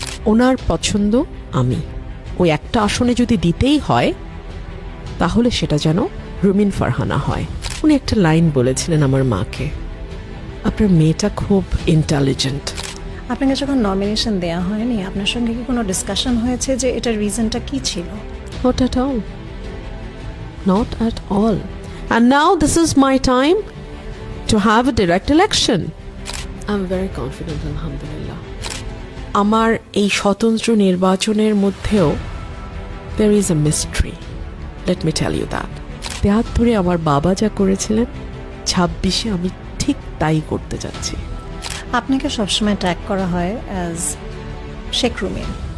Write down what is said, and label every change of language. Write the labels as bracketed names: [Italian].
[Bangla] ওনার পছন্দ আমি, ওই একটা আসনে যদি দিতেই হয় তাহলে সেটা যেন রুমিন ফারহানা হয়। উনি একটা লাইন বলেছিলেন আমার মাকে, আপনার মেয়েটা খুব ইন্টেলিজেন্ট। আপনাকে যখন নমিনেশন দেওয়া হয়নি, আপনার সঙ্গে কি কোনো ডিসকাশন হয়েছে যে এটার রিজনটা কি ছিল? [English] Not at all. Not at all. And now this is my time to have a direct election. I'm very confident, alhamdulillah. [Bangla] আমার এই স্বতন্ত্র নির্বাচনের মধ্যেও [English] there is a mystery. Let me tell you that. [Bangla] 73-এ আমার বাবা যা করেছিলেন, 26-এ আমি ঠিক তাই করতে যাচ্ছি। আপনাকে সবসময় ট্র্যাক করা হয় অ্যাজ শেখ রুমিন।